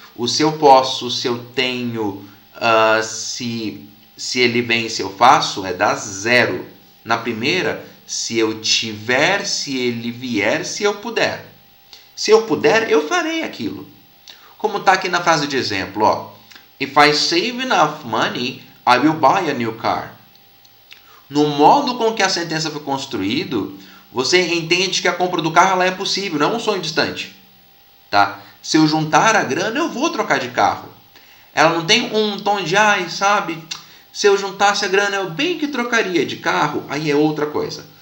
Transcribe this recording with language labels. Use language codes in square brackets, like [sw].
[pt] O se eu posso, se eu tenho, se ele vem, se eu faço, é da zero. Na primeira, se eu tiver, se ele vier, se eu puder. Se eu puder, eu farei aquilo. Como está aqui na frase de exemplo, ó. [en] If I save enough money, I will buy a new car. [pt] No modo com que a sentença foi construído, você entende que a compra do carro ela é possível, não é um sonho distante. Tá? Se eu juntar a grana, eu vou trocar de carro. Ela não tem um tom de, ai, sabe, se eu juntasse a grana, eu bem que trocaria de carro, aí é outra coisa.